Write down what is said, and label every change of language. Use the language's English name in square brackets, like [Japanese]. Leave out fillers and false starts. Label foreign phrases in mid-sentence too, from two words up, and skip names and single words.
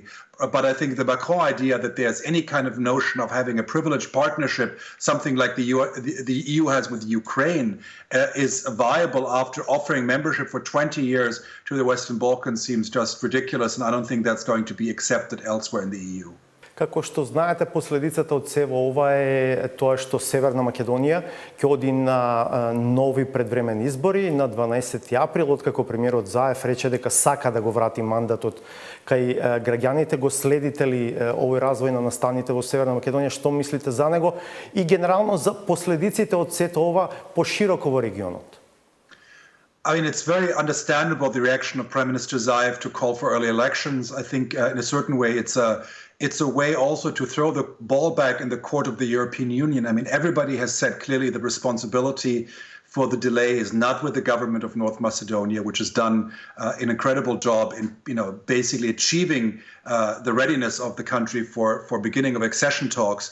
[English] But I think the Macron idea that there's any kind of notion of having a privileged partnership, something like the EU has with Ukraine, is viable after offering membership for 20 years to the Western Balkans seems just ridiculous, and I don't think that's going to be accepted elsewhere in the EU. [Macedonian] Како што знаете, последицата од сево ова е тоа што Северна Македонија ќе оди на нови предвремени избори на 12 април, откако премиерот Заев рече дека сака да го врати мандатот кај граѓаните. Го следите ли овој развој на настаните во Северна Македонија? Што мислите за него и генерално за последиците од сето ова пошироко во регионот? [English] I mean, it's very understandable the reaction of Prime Minister Zaev to call for early elections. I think in a certain way it's a way also to throw the ball back in the court of the European Union. I mean, everybody has said clearly the responsibility for the delay is not with the government of North Macedonia, which has done an incredible job in, basically achieving the readiness of the country for beginning of accession talks.